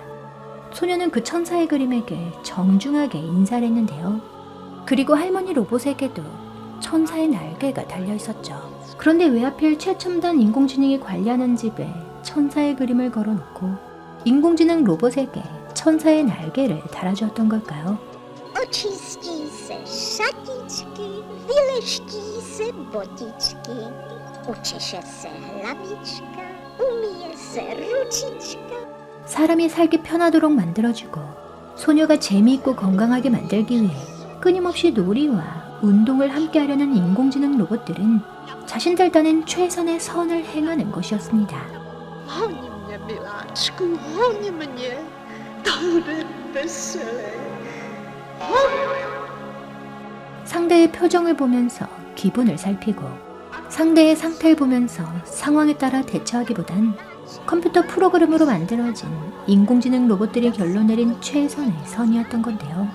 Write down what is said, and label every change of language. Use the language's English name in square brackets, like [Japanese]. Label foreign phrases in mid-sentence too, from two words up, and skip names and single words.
[Korean] 소녀는 그 천사의 그림에게 정중하게 인사를 했는데요. 그리고 할머니 로봇에게도 천사의 날개가 달려 있었죠. 그런데 왜 하필 최첨단 인공지능이 관리하는 집에 천사의 그림을 걸어놓고 인공지능 로봇에게 천사의 날개를 달아주었던 걸까요? [Czech] Očišti se šatičky, vylešti se botičky, učeše se hlavička, umije se ručička. [Korean] 사람이 살기 편하도록 만들어주고 소녀가 재미있고 건강하게 만들기 위해 끊임없이 놀이와 운동을 함께 하려는 인공지능 로봇들은 자신들 딴엔 최선의 선을 행하는 것이었습니다. [Czech] Honi mě, miláčku, honi mě, to bude veselé. [Korean] 상대의 표정을 보면서 기분을 살피고 상대의 상태를 보면서 상황에 따라 대처하기보단 컴퓨터 프로그램으로 만들어진 인공지능 로봇들이 결론 내린 최선의 선이었던 건데요.